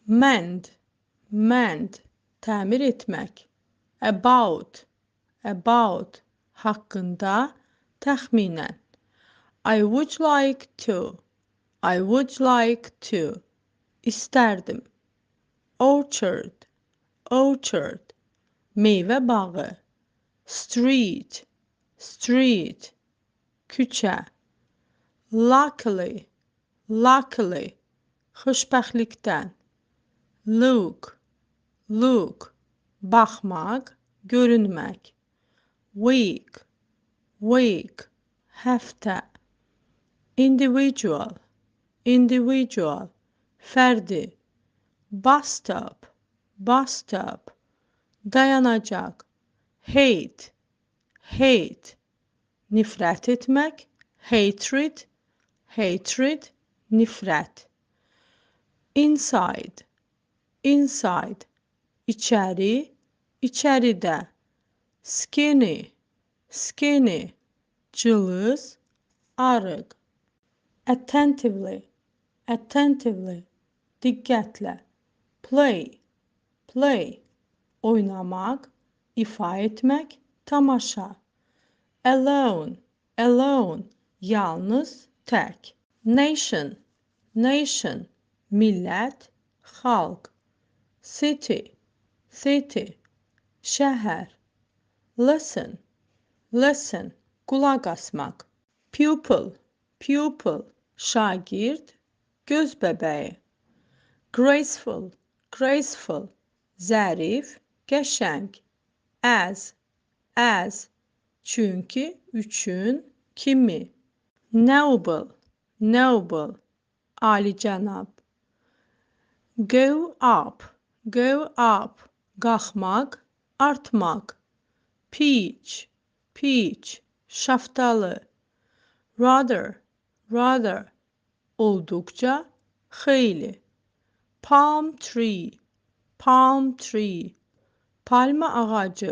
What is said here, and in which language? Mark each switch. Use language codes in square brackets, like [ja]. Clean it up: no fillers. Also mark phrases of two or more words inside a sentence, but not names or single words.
[en] mend, mend, [az] təmir etmək. [en] About, about, [az] haqqında, təxminən. [en] I would like to, I would like to, [az] istərdim. [en] Orchard, orchard, [az] meyvə bağı. [en] Street, street, küçə. Luckily, luckily, xoşbəxtlikdən. Look, look, [az] baxmaq, görünmək. [en] Week, week, həftə. Individual, individual, fərdi. Bus stop, bus stop, dayanacaq. Hate, hate, [az] nifrət etmək. [en] Hatred, hatred, nifrət. Inside, inside, [az] içəri, içəridə. [en] Skinny, skinny, [az] cılız, arıq. [en] Attentively, attentively, diqqətlə. Play, play, [az] oynamaq, ifa etmək, tamaşa. [en] Alone, alone, [az] yalnız, tək. [en] Nation, nation, [az] millət, xalq. [en] City, city, şəhər. Listen, listen, [az] qulaq asmaq. [en] Pupil, pupil, [az] şagird, göz bəbəyi. [en] Graceful, graceful, [az] zərif, qəşəng. As, çünki, üçün, kimi. [en] Noble, noble, alicənab. Go up, [az] qalxmaq, artmaq. [en] Peach, peach, şaftalı. [az] Rather, olduqca, xeyli. [en] Palm tree, [az] palma ağacı.